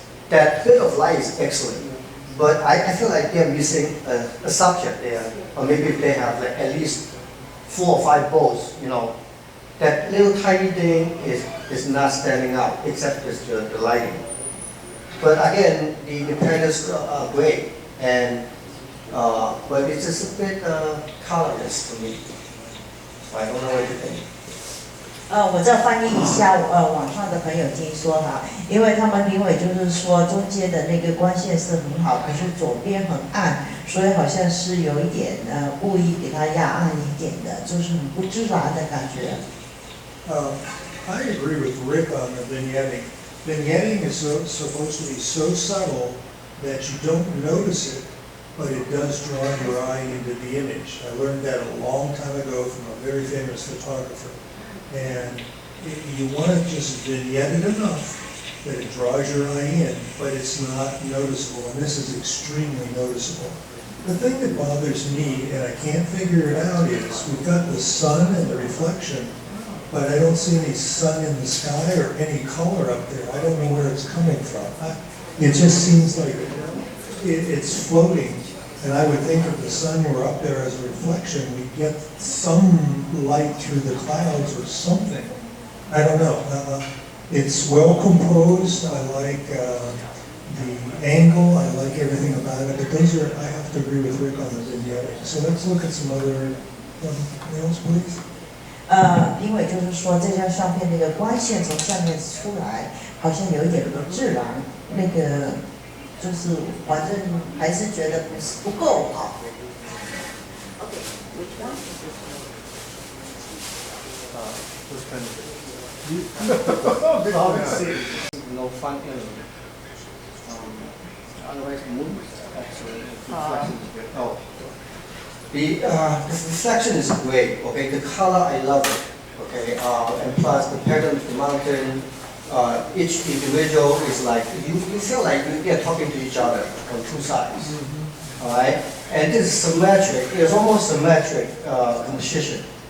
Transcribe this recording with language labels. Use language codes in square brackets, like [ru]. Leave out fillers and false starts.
[en] That bit of light is excellent, but I feel like they're missing a subject there, or maybe if they have like at least 4 or 5 bolts, you know, that little tiny thing is not standing out, except just the lighting. But again, the patterns are great, and but it's just a bit colorless to me. So I don't know what you think. [zh] 我再翻译一下，网上的朋友听说哈，因为他们评委就是说中间的那个光线是很好，可是左边很暗，所以好像是有一点故意给它压暗一点的，就是很不自然的感觉。 [en] I agree with Rick on the vignetting. Vignetting is supposed to be so subtle that you don't notice it, but it does draw your eye into the image. I learned that a long time ago from a very famous photographer. And you want to just vignette it enough that it draws your eye in, but it's not noticeable, and this is extremely noticeable. The thing that bothers me, and I can't figure it out, is we've got the sun and the reflection, but I don't see any sun in the sky or any color up there. I don't know where it's coming from. It just seems like it's floating. And I would think if the sun were up there as a reflection, we'd get some light through the clouds or something. I don't know. It's well composed. I like the angle. I like everything about it. But those are, I have to agree with Rick on the vignetting. So let's look at some other nails, please. [zh] 评委就是说这张相片那个光线从上面出来，好像有一点不自然，那个就是反正还是觉得不够好。 [en] Okay, which one? Who's trying to no fun element. Otherwise, mood actually reflection is great. Oh. The reflection is great, okay, the color, I love it, okay, and plus the pattern of the mountain, each individual is like, you feel like you're talking to each other on 2 sides, all right, and this is symmetric, it's almost symmetric composition.